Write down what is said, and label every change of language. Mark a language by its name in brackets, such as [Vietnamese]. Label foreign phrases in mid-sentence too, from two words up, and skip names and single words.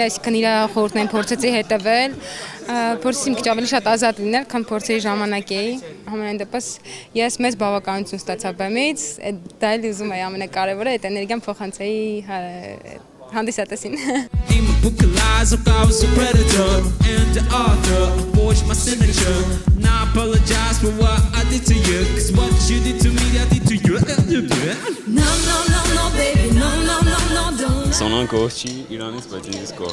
[Armenian] այսինքն իր խորհուրդներին փորձեցի հետևել, փորձեցի մի քիչ ավելի շատ ազատ լինել, քան փորձերի ժամանակ էի։ Համենայն դեպս ես մեծ բավականություն ստացա բեմից, դա էլ ուզում էի ամենակարևորը, այդ էներգիան փոխանցեի հանդիսատեսին։ [English] In my book of lies, I was a predator and the author forged my signature. Now I apologize for what I did to you, 'cause what you did to me, I did to you. No, baby, no, don't. [Armenian] Սոնան գոհ չի Իրանից, բայց ինձ գոհ։